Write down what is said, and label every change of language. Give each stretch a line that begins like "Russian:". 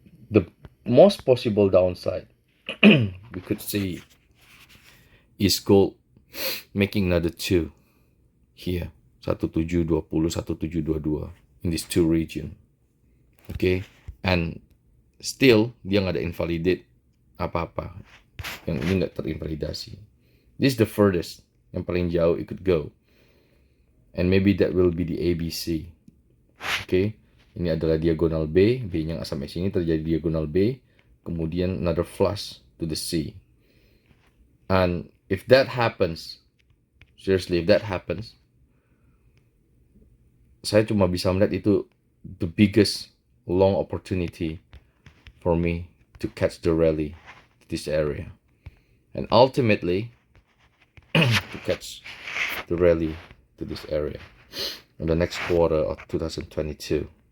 English: The most possible downside we could see is gold making another 2 here, 1720, 1722 in these 2 region.
Indonesian: Okay, and still dia nggak ada invalidate apa-apa, yang ini nggak terinvalidasi.
English: This is the furthest,
Indonesian: yang paling jauh
English: it could go, and maybe that will be the ABC.
Indonesian: Okay, ini adalah diagonal B, B-nya nggak sampai sini, terjadi diagonal B, kemudian
English: another flush to the C. And if that happens, seriously, if that happens,
Indonesian: saya cuma bisa melihat itu
English: the biggest long opportunity for me to catch the rally to this area, and ultimately to catch the rally to this area in the next quarter of 2022.